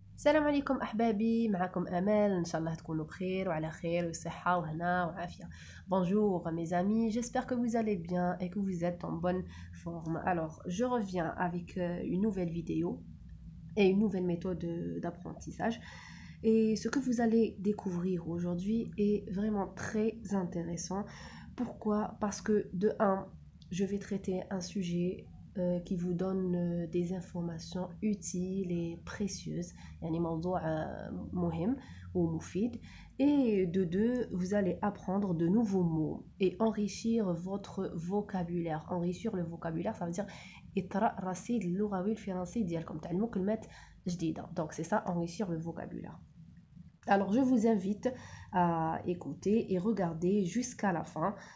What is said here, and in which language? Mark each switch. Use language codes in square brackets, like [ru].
[ar] السلام عليكم أحبابي، معكم أمال. إن شاء الله تكونوا بخير وعلى خير وصحة وهنا وعافية. [fr] Bonjour mes amis, j'espère que vous allez bien et que vous êtes en bonne forme. Alors, je reviens avec une nouvelle vidéo et une nouvelle méthode d'apprentissage. Et ce que vous allez découvrir aujourd'hui est vraiment très intéressant. Pourquoi? Parce que de un, je vais traiter un sujet qui vous donne des informations utiles et précieuses, [ar] يعني موضوع مهم [fr] ou مفيد. Et de deux, vous allez apprendre de nouveaux mots et enrichir votre vocabulaire. Enrichir le vocabulaire, ça veut dire [ar] اطرأ رصيد اللغوي الفرنسي ديالكم، تعلموا كلمات جديدة. [fr] Donc c'est ça, enrichir le vocabulaire. Alors je vous invite à écouter et regarder jusqu'à la fin.